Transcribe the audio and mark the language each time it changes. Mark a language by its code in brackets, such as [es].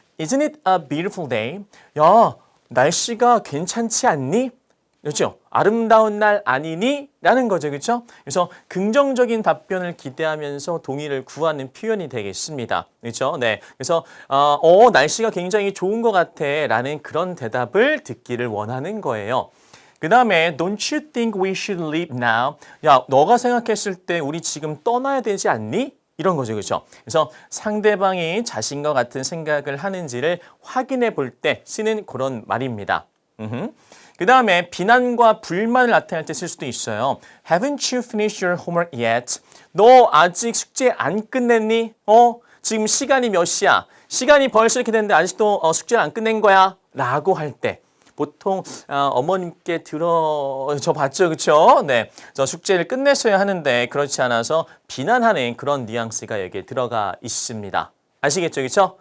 [en] Isn't it a beautiful day? [ko] 야, 날씨가 괜찮지 않니? 그렇죠? 아름다운 날 아니니? 라는 거죠. 그렇죠? 그래서 긍정적인 답변을 기대하면서 동의를 구하는 표현이 되겠습니다. 그렇죠? 네. 그래서 날씨가 굉장히 좋은 것 같아 라는 그런 대답을 듣기를 원하는 거예요. 그 다음에 [en] Don't you think we should leave now? [ko] 야, 너가 생각했을 때 우리 지금 떠나야 되지 않니? 이런 거죠. 그렇죠? 그래서 상대방이 자신과 같은 생각을 하는지를 확인해 볼 때 쓰는 그런 말입니다. 그 다음에 비난과 불만을 나타낼 때 쓸 수도 있어요. [en] Haven't you finished your homework yet? [ko] 너 아직 숙제 안 끝냈니? 지금 시간이 몇 시야? 시간이 벌써 이렇게 됐는데 아직도 숙제를 안 끝낸 거야? 라고 할 때 보통 어머님께 저 봤죠? 그렇죠? 네, 저 숙제를 끝냈어야 하는데 그렇지 않아서 비난하는 그런 뉘앙스가 여기에 들어가 있습니다. 아시겠죠? 그렇죠?